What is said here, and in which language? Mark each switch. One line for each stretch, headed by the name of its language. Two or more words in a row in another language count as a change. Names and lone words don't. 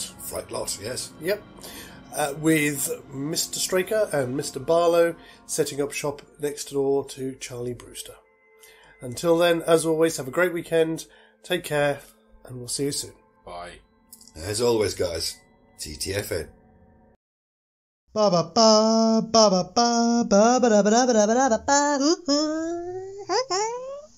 English: Fright Lot, yes. Yep. With Mr. Straker and Mr. Barlow setting up shop next door to Charlie Brewster. Until then, as always, have a great weekend, take care, and we'll see you soon. Bye. As always, guys, TTFN. Ba ba ba ba ba ba ba ba ba ba ba ba ba ba.